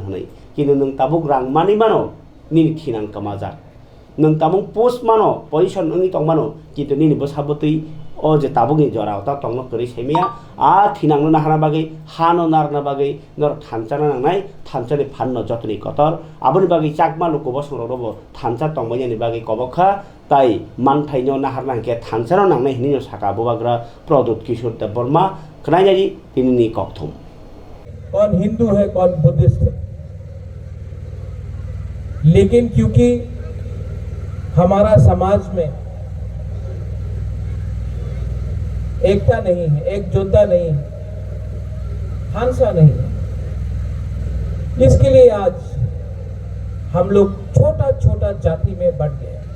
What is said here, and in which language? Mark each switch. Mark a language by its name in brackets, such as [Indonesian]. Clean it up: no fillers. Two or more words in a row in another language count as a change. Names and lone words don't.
[Kok Borok] hanai kinu nung tabuk rang mani mano nini thinang kamajak nung tamung post mano position ngi tong mano kitu nini bosabotui o je tabung ni jora ta tongno kori semia a thinang na hana bagi hano narna bagi nor thanchana nangnai thanchani phanno jotoni kotor aboni bagi chakma lukubo sungrobo thancha tongmani ni bagi kobokha tai manthaino na harna ke thanchano nangnai hini saka bobagra Pradut Kishore Dev Burma khnaijari tinini kokthum [Hindi] कौन हिंदू है कौन बुद्धिस्ट है, लेकिन क्योंकि हमारा समाज में एकता नहीं है, एकजुटता नहीं है, हांसा नहीं है, इसके लिए आज हम लोग छोटा छोटा जाति में बंट गए।